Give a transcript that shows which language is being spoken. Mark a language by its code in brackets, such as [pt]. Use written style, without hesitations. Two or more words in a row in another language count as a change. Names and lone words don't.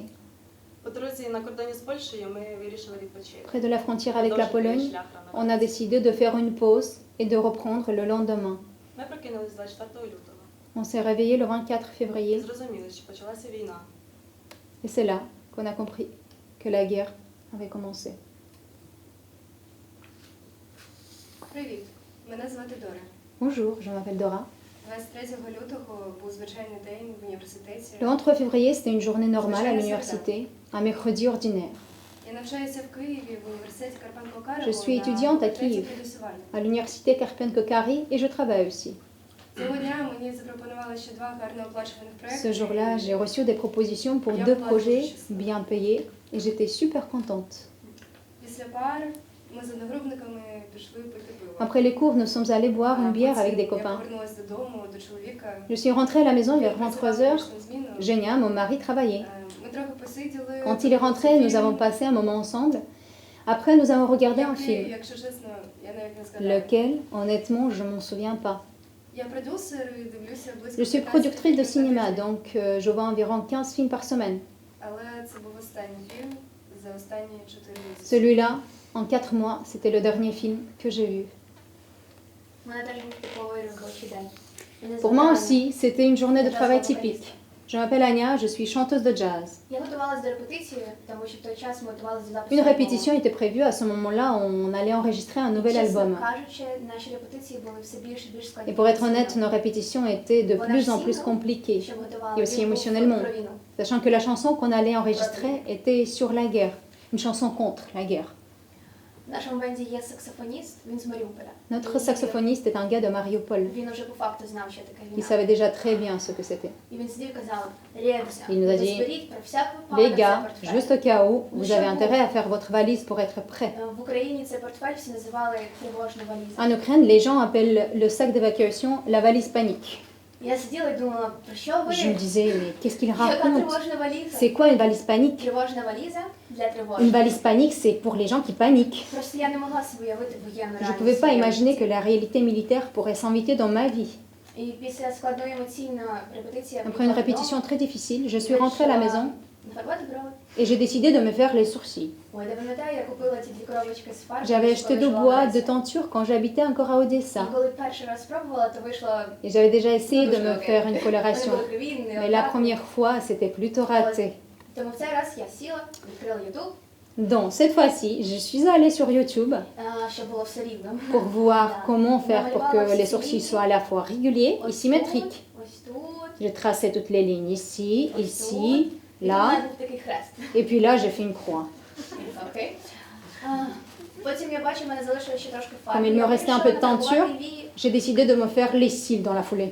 [uk] По дорозі на кордоні з Польщею ми вирішили відпочити. [fr] Près de la frontière avec la [uk] Продовжити [fr] Pologne, [uk] шлях [fr] on a [uk] ранок. [fr] décidé de faire une pause et de reprendre le lendemain. [uk] Ми прокинулись 24 лютого. [fr] On s'est réveillé le 24 [uk] І [fr] février [uk] зрозуміли, що почалася війна. [fr] et c'est là qu'on a compris que la guerre avait commencé. [uk] Привіт, мене звати Дора. [fr] Bonjour, je m'appelle Dora. [uk] 23 лютого був звичайний день в університеті. [fr] Le 23 février, c'était une journée normale à l'université, un mercredi ordinaire. [uk] Я навчаюся в Києві в університеті Карпенко-Карого. [fr] Je suis étudiante à Kiev, à l'université Karpenko-Karry et je travaille aussi. [uk] Цього дня мені запропонували ще 2 гарно оплачуваних проекти. [fr] Ce jour-là, j'ai reçu des propositions pour 2 projets bien payés et j'étais super contente. [uk] Після пар ми з одногрупниками пішли пити пиво. [fr] Après les cours, nous sommes allés boire une bière avec des [uk] Я [fr] copains. [uk] повернулася додому до чоловіка. [fr] Je suis rentrée à la maison vers 23 heures. [uk] Нічну зміну. [fr] Génia, mon mari, travaillait. [uk] Ми трохи посиділи. [fr] Quand il est rentré, nous avons passé un moment ensemble. Après, nous avons regardé un film. [uk] Якщо чесно, я навіть не згадаю. [fr] Lequel, honnêtement, je m'en souviens pas. [uk] Я продюсер і дивлюся близько [fr] Je suis 15 productrice de [uk] фільмів на [fr] cinéma, [uk] тиждень. [fr] donc je vois environ 15 films par semaine. [uk] Але це був останній фільм за останні 4 місяці. [fr] Celui-là, en 4 mois, c'était le dernier film que j'ai vu. [uk] У мене теж був типовий робочий день. Мене [fr] Pour [uk] звати [fr] moi [uk] Аня. [fr] aussi, c'était une journée de travail typique. Je m'appelle Anya, je suis chanteuse de jazz. [uk] Я готувалася до репетиції, тому що в той час ми готувалися до запису [fr] Une [uk] альбому. [fr] répétition était prévue, à ce moment-là, on allait enregistrer un nouvel [uk] Чесно [fr] album. [uk] кажучи, наші репетиції були все більш і більш складні. [fr] Et pour être honnête, nos répétitions étaient de plus en plus compliquées, [uk] Щоб готували [fr] et aussi [uk] виступ [fr] émotionnellement. [uk] про війну. [fr] sachant que la chanson qu'on allait enregistrer était sur la guerre, une chanson contre la guerre. [uk] В нашому бенді є саксофоніст, він з Маріуполя. [fr] Notre saxophoniste est un gars de Mariupol. [uk] Він уже по факту знав, що таке [fr] Il [uk] війна. [fr] savait déjà très bien ce que c'était. [uk] І він сидів і казав, Ребуся, [fr] Il nous a [uk] ви [fr] dit, [uk] зберіть про всяк випадок [fr] Les [uk] цей [fr] gars, [uk] портфель. [fr] juste au cas où, vous avez intérêt à faire votre valise pour être prêt. [uk] В Україні цей портфель всі називали тривожна валіза. [fr] En Ukraine, les gens appellent le sac d'évacuation la valise panique. [uk] Я сиділа і думала, про що ви? [fr] Je me disais, mais qu'est-ce qu'il [uk] Яка [fr] raconte? [uk] тривожна валіза? [fr] C'est quoi une valise panique? [uk] Тривожна валіза для [fr] Une [uk] тривожних. [fr] valise panique, c'est pour les gens qui paniquent. [uk] Просто я не могла собі уявити воєнну [fr] Je ne [uk] реальність. [fr] pouvais pas [uk] своєї [fr] imaginer que [uk] житті. [fr] la réalité militaire pourrait s'inviter dans ma vie. [uk] І після складної емоційної репетиції я [fr] Après une répétition très difficile, je suis rentrée à la maison [uk] Фарбувати брови. [fr] et j'ai décidé de me faire les sourcils. [uk] Ой, я пам'ятаю, я купила ці 2 коробочки з фарбою. [fr] J'avais [uk] коли [fr] acheté du [uk] жила в [fr] bois, [uk] Одесі. [fr] de teinture quand j'habitais encore à Odessa. [uk] І коли перший раз спробувала, то вийшло... [fr] Et j'avais déjà essayé de me [uk] Дуже [fr] faire une [uk] Вони [fr] coloration. [uk] були криві, не [fr] Mais la [uk] однакові. [fr] première fois, c'était plutôt raté. [uk] Тому в цей раз я сіла, відкрила YouTube, [fr] Donc, cette fois-ci, je suis allée sur YouTube [uk] щоб було все рівно. [fr] pour voir comment faire pour que les sourcils soient à la fois réguliers et [uk] Ось [fr] symétriques. [uk] тут, ось тут. [fr] J'ai tracé toutes les lignes ici, ici, [uk] І в мене [fr] là, [uk] був такий хрест. [fr] et puis là, j'ai fait une croix. [uk] Окей. Потім я бачу, в мене залишилося ще трошки фарби. [fr] Comme il me [uk] Я [fr] restait un [uk] вирішила [fr] peu de teinture, [uk] нафарбувати вії, [fr] j'ai décidé de me faire les cils dans la foulée.